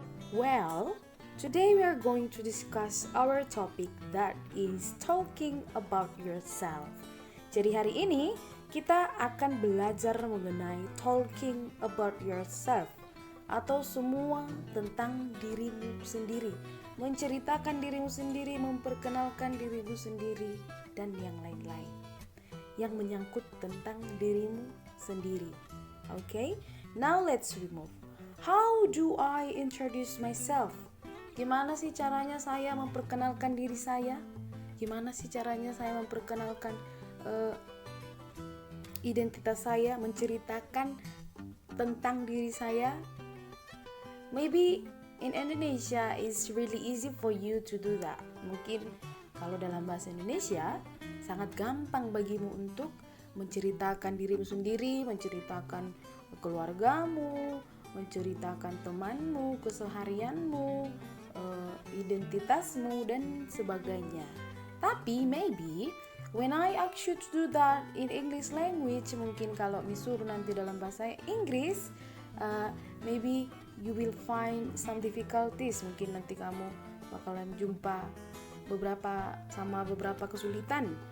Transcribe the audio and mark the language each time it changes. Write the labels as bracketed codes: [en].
[en] Well, today we are going to discuss our topic that is talking about yourself. [id] Jadi hari ini kita akan belajar mengenai [en] talking about yourself [id] atau semua tentang dirimu sendiri, menceritakan dirimu sendiri, memperkenalkan dirimu sendiri dan yang lain-lain yang menyangkut tentang dirimu sendiri. [en] Okay? Now let's remove. How do I introduce myself? [id] Gimana sih caranya saya memperkenalkan diri saya? Gimana sih caranya saya memperkenalkan identitas saya, menceritakan tentang diri saya? [en] Maybe in Indonesia it's really easy for you to do that. [id] Mungkin kalau dalam bahasa Indonesia sangat gampang bagimu untuk menceritakan dirimu sendiri, menceritakan keluargamu, menceritakan temanmu, keseharianmu, identitasmu dan sebagainya. Tapi [en] maybe when I ask you to do that in English language, [id] mungkin kalau disuruh nanti dalam bahasa Inggris, [en] maybe you will find some difficulties. [id] Mungkin nanti kamu bakalan jumpa beberapa kesulitan.